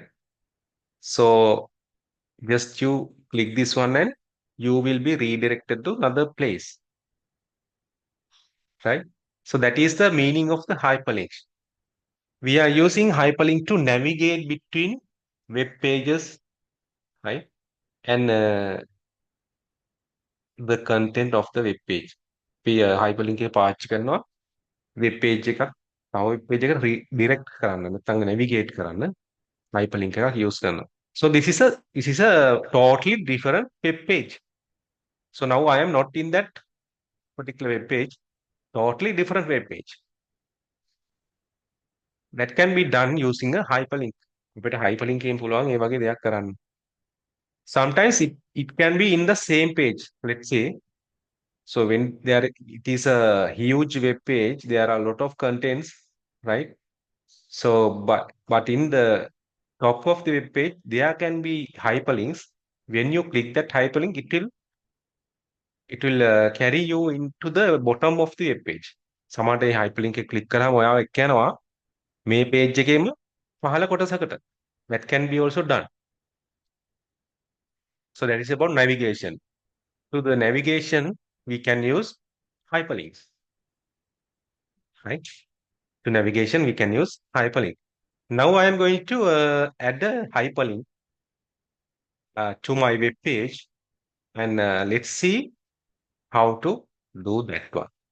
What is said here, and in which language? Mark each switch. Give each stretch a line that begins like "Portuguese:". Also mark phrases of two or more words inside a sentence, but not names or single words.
English: So just you click this one and you will be redirected to another place, right? So that is the meaning of the hyperlink. We are using hyperlink to navigate between web pages, right? And the content of the web page. We hyperlink
Sinhala: එක පාවිච්චි කරනවා
English: web page
Sinhala: එකක් තව
English: web page
Sinhala: එකට redirect කරන්න නැත්නම් navigate කරන්න hyperlink එකක් use කරනවා.
English: So this is a totally different web page. So now I am not in that particular web page, totally different web page. That can be done using a hyperlink.
Sinhala: අපිට hyperlink එකෙන් පුළුවන් ඒ වගේ දෙයක් කරන්න.
English: Sometimes it can be in the same page. Let's say, so when there it is a huge web page, there are a lot of contents, right? So but in the top of the web page, there can be hyperlinks. When you click that hyperlink, it will carry you into the bottom of the web page.
Sinhala: සමහරට මේ hyperlink එක click කරාම ඔයාව එක්ක යනවා මේ page එකේම පහළ කොටසකට.
English: That can be also done. So that is about navigation. To the navigation, we can use hyperlinks, right? To navigation, we can use hyperlink. Now I am going to add a hyperlink to my web page, and let's see how to do that one.